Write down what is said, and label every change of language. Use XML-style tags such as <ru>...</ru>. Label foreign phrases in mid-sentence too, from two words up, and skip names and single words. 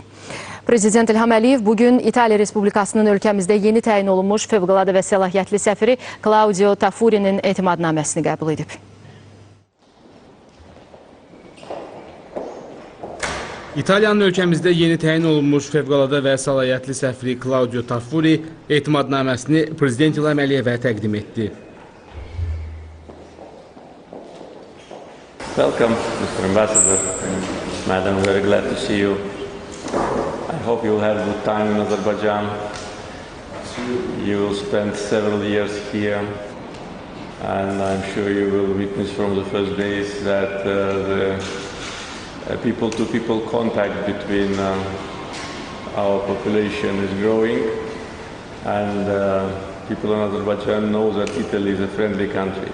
<az>Prezident İlham bugün İtaliya Respublikasının ölkəmizdə yeni təyin olunmuş fövqəladə və səlahiyyətli səfiri Claudio Taffuri'nin etimadnaməsini qəbul edib. İtaliyanın ölkəmizdə yeni təyin olunmuş fövqəladə və səlahiyyətli səfiri Claudio Taffuri etimadnaməsini Prezident İlham təqdim etdi.</az> <en>Welcome, Mr. Ambassador. Madam, I'm very glad to see you. I hope you'll have a good time in Azerbaijan. You will spend several years here, and I'm sure you will witness from the first days that the people-to-people contact between our population is growing, and people in Azerbaijan know that Italy is a friendly country.</en>